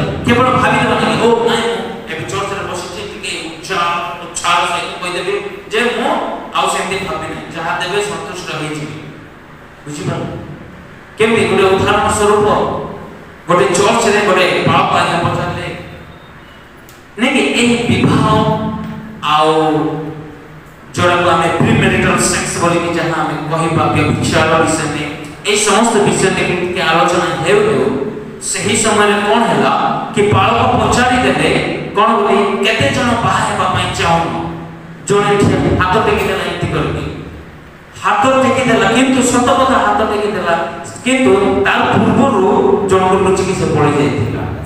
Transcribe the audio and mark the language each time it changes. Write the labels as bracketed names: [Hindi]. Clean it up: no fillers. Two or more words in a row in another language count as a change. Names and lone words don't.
[Odia] କେବଳ ଭାବିଦେବା ନାହିଁ ଓ ନାଇଁ ମୁଁ ଏବେ ଚର୍ଚ୍ଚରେ ବସିଛି ଟିକେ ଉତ୍ସାହ ସହିତ କହିଦେବି ଯେ ମୁଁ ଆଉ ସେମିତି ଭାବି ନାହିଁ, ଯାହା ଦେବେ ସନ୍ତୁଷ୍ଟ ହେଇଯିବି। ବୁଝିପାରିଲେ? କେମିତି ଗୋଟେ ଉଦାହରଣ ସ୍ୱରୂପ ଗୋଟେ ଚର୍ଚ୍ଚରେ ଗୋଟେ ବାଳକ ଆଜ୍ଞା ପଚାରିଲେ ନାଇଁ କି ଏହି ବିବାହ ଆଉ ଯୋଉଟାକୁ ଆମେ [English] premarital sex [Odia] ବୋଲିକି ଯାହା ଆମେ କହିବା ବ୍ୟଭିଚାର ବିଷୟରେ ଏଇ ସମସ୍ତ ବିଷୟ ଥେକେ ଆଲୋଚନା ହେଉ ହେଉ ସେହି ସମୟରେ କ'ଣ ହେଲା କି ବାଳକ ପଚାରି ଦେଲେ କ'ଣ ବୋଲି କେତେ ଜଣ ବାହା ହେବା ପାଇଁ ଚାହୁଁ ଜଣେ ହାତ ଟେକିଦେଲା ଏମିତି କରିକି ହାତ ଟେକିଦେଲା କିନ୍ତୁ ସତ କଥା ହାତ ଟେକିଦେଲା କିନ୍ତୁ ତାର ପୂର୍ବରୁ ଜଣକୁ ଲୁଚିକି ସେ ପଳେଇ ଯାଇଥିଲା